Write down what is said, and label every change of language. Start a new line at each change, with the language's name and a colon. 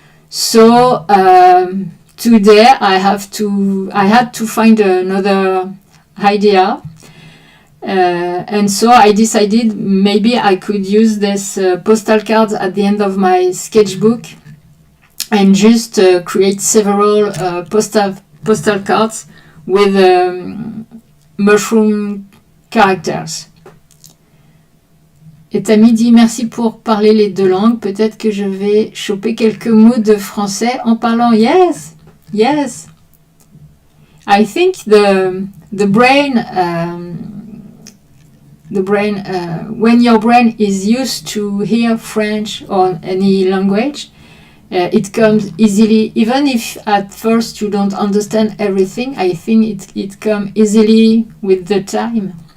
English: So today I had to find another idea, and so I decided maybe I could use this postal cards at the end of my sketchbook and just create several postal cards with mushroom characters.
French: Et Tammy dit merci pour parler les deux langues. Peut-être que je vais choper quelques mots de français en parlant.
English: Yes, yes. I think the brain when your brain is used to hear French or any language, it comes easily. Even if at first you don't understand everything, I think it comes easily with the time.